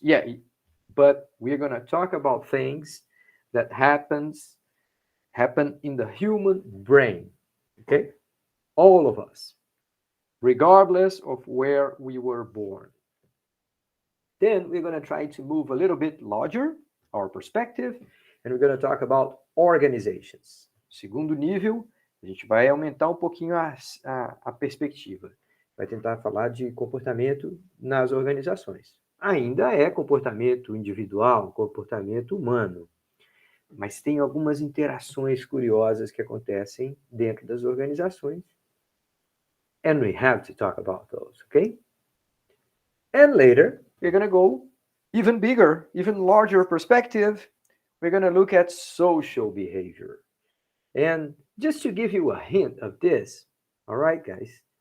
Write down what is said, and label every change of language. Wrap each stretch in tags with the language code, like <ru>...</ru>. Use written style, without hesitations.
<en>Yeah, but we're going to talk about things that happen in the human brain. Okay? All of us, regardless of where we were born. Then we're going to try to move a little bit larger, our perspective, and we're going to talk about organizations.</en> <pt>Segundo nível, A gente vai aumentar um pouquinho a perspectiva. Vai tentar falar de comportamento nas organizações. Ainda é comportamento individual, comportamento humano, mas tem algumas interações curiosas que acontecem dentro das organizações.</pt> <en>And we have to talk about those, okay? And later, we're going to go even bigger, even larger perspective. We're going to look at social behavior. And just to give you a hint of this, all right, guys?</en>